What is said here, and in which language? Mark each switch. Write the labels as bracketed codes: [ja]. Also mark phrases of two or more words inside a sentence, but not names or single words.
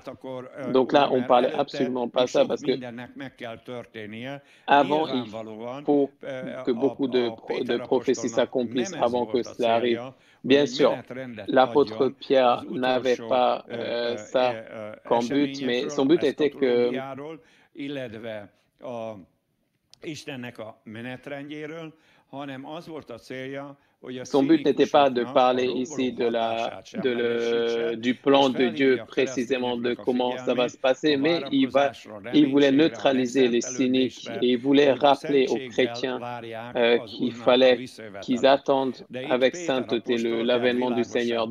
[fr] Donc là, on ne parlait absolument pas ça, parce que avant, il faut que beaucoup de prophéties s'accomplissent avant que cela arrive. Bien sûr, l'apôtre Pierre n'avait pas ça comme but, mais son but était que [hu] Istennek a menetrendjéről, hanem az volt a célja, [fr] Son but n'était pas de parler ici du plan de Dieu, précisément de comment ça va se passer, mais il voulait neutraliser les cyniques et il voulait rappeler aux chrétiens qu'il fallait qu'ils attendent avec sainteté l'avènement du Seigneur.